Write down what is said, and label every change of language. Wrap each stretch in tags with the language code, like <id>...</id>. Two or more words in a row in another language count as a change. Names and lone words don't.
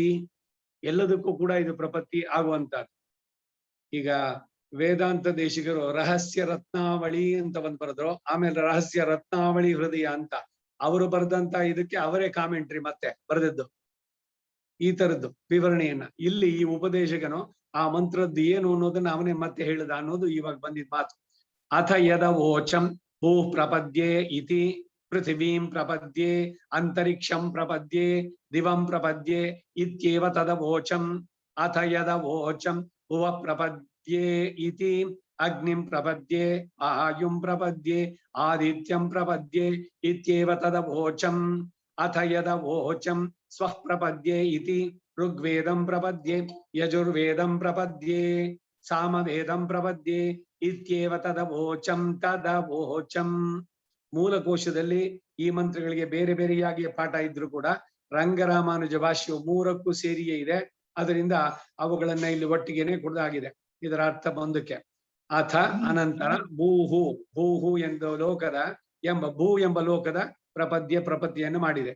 <kn>ಎಲ್ಲದಕ್ಕೂ ಕೂಡ ಇದು ಪ್ರಪತ್ತಿ ಆಗುವಂತಹದ್ದು. ಈಗ ವೇದಾಂತ ದೇಶಿಗರು ರಹಸ್ಯ ರತ್ನಾವಳಿ ಅಂತ ಒಂದು ಬರೆದ್ರು, ಆಮೇಲೆ ರಹಸ್ಯ ರತ್ನಾವಳಿ ಹೃದಯ ಅಂತ ಅವರು ಬರೆದಂತ ಇದಕ್ಕೆ ಅವರೇ ಕಾಮೆಂಟ್ರಿ ಮತ್ತೆ ಬರೆದದ್ದು ಈ ತರದ್ದು ವಿವರಣೆಯನ್ನ. ಇಲ್ಲಿ ಈ ಉಪದೇಶಕನು ಆ ಮಂತ್ರದ್ದು ಏನು ಅನ್ನೋದನ್ನ ಅವನೇ ಮತ್ತೆ ಹೇಳಿದ ಅನ್ನೋದು ಇವಾಗ ಬಂದಿದ್ ಮಾತು.</kn> <sa>ಅಥ ಯದವೋಚಂ ಭೂ ಪ್ರಪದ್ಯೆ ಇತಿ पृथिवीं प्रपद्ये अंतरिक्षं प्रपद्ये दिवं प्रपद्ये इत्येव तदवोचम्. अथ यदवोचं भुव प्रपद्ये इति अग्निं प्रपद्ये आयुं प्रपद्ये आदित्यं प्रपद्ये इत्येव तदवोचम्. अथ यदवोचं स्वः प्रपद्ये इति ऋग्वेदं प्रपद्ये यजुर्वेदं प्रपद्ये सामवेदं प्रपद्ये इत्येव तदवोचम्.</sa> <kn>ಮೂಲಕೋಶದಲ್ಲಿ ಈ ಮಂತ್ರಗಳಿಗೆ ಬೇರೆ ಬೇರೆಯಾಗಿ ಪಾಠ ಇದ್ರು ಕೂಡ ರಂಗರಾಮಾನುಜ ಭಾಷ್ಯವು 3ಕ್ಕೂ ಸೇರಿಯೇ ಇದೆ. ಅದರಿಂದ ಅವುಗಳನ್ನ ಇಲ್ಲಿ ಒಟ್ಟಿಗೆನೆ ಕೊಡಲಾಗಿದೆ. ಇದರ ಅರ್ಥ ಒಂದಕ್ಕೆ. ಅಥ ಅನಂತರ ಭೂಹು ಭೂಹು ಎಂದು ಲೋಕದ ಭೂ ಎಂಬ ಲೋಕದ ಪ್ರಪತ್ತಿಯನ್ನು ಮಾಡಿದೆ.</kn>